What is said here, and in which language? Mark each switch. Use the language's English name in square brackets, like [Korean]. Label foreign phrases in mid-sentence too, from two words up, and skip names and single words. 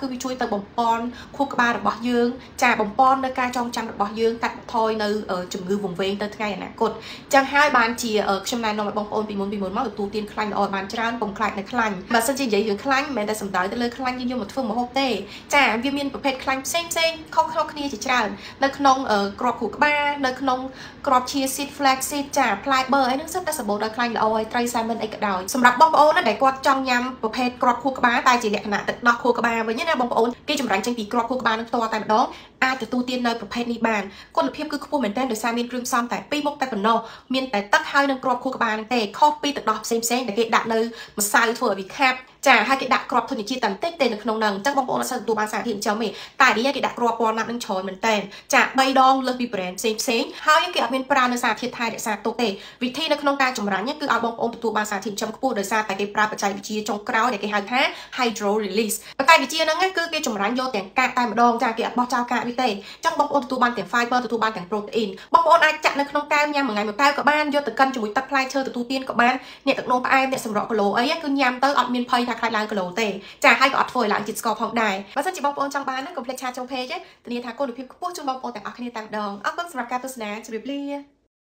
[Khmer] វាជួយទៅបំពន់ខួរក្បាលរបស់យើងចាបំពន់នៅការចងចាំរបស់យើងកាត់បន្ថយនៅជំងឺវង្វេងទៅថ្ងៃអនាគតអញ្ចឹងហើយបានជាខ្ញុំណែនាំឲ្យបងប្អូនពីមុនមកទទួលទានខ្លាញ់ល្អបានច្រើនកុំខ្លាចនៅខ្លាញ់បើសិនជានិយាយរឿងខ្លាញ់មិនមែនតែសំដៅទៅលើខ្លាញ់យើងយកមកធ្វើម្ហូបទេចាវាមានប្រភេទខ្លាញ់ផ្សេងខុសៗគ្នាជាច្រើននៅក្នុងគ្រាប់ខួរក្បាលនៅ ក្នុងគ្រាប់ [English] chia seed flax seed [Khmer] ចាផ្លែបឺអីហ្នឹងសុទ្ធតែសម្បូរដោយខ្លាញ់ល្អហើយត្រី salmon អីក៏ដោយសម្រាប់បងប្អូនដែលគាត់ចង់ញ៉ាំប្រភេទគ្រាប់ខួរក្បាលតែជាលក្ខណៈទឹកដោះខួរក្បាលវិញណាបងប្អូនគេចម្រាញ់ចេញពីគ្រាប់ខួរក្បាលនឹងផ្ទាល់តែម្ដងអាចទទួលទាននៅប្រភេទនេះបានគុណភាពគឺ ខ្ពស់មែនទែនដោយសារមានគ្រឿងផ្សំតែ2មុខតែប៉ុណ្ណោះមានតែទឹកហើយនឹងគ្រាប់ខួរក្បាលហ្នឹងទេខុសពីទឹកដោះផ្សេងដែលគេដាក់នៅម្សៅធ្វើឲ្យវាខាប់ចាហើយគេដាក់គ្រាប់ធញ្ញជាតិតែបន្តិចទេនៅក្នុងហ្នឹងអញ្ចឹងបងប្អូនអត់សូវ ទទួលបានសារធាតុចិញ្ចឹមទេតែនេះគេដាក់គ្រាប់ walnut នឹងច្រើនមែនទែនចា3ដងលើសពី brand ផ្សេងហើយគេអត់មានប្រើនៅសារធាតុថែរក្សាទុកទេវិធីនៅ ក្នុងការចម្រាញ់គឺឲ្យបងប្អូនទទួលបានសារធាតុចិញ្ចឹមខ្ពស់ដោយសារតែគេប្រើបច្ចេកវិទ្យាចុងក្រោយដែលគេហៅថា [English] hydro release [Khmer] បច្ចេកវិទ្យាហ្នឹងគឺគេចម្រាញ់យកទាំងកាកតែម្ដងចាគេអត់បោះចោលកាកវាទេអញ្ចឹងបងប្អូនទទួលបានទាំង fiber ទទួលបានទាំង protein បងប្អូនអាចចាក់នៅក្នុងកែវញ៉ាំមួយថ្ងៃមួយកែវក៏បានយកទៅកិនជាមួយទឹកផ្លែឈើទទួលទានក៏បានអ្នកទឹកនោមផ្អែមអ្នកសម្រក់គីឡូអីគឺញ៉ាំទៅអត់មានភ័យថាខ្លាចឡើងគីឡូទេចាហើយក៏អត់ធ្វើឲ្យឡើងជាតិស្ករផងដែរបើសិនជាបងប្អូនចង់បានកុំភ្លេចឆាចូល page ធានាថាគុណភាពខ្ពស់ជូនបងប្អូនទាំងអស់គ្នាតែម្ដងអរគុណសម្រាប់ការទស្សនាជម្រាបលា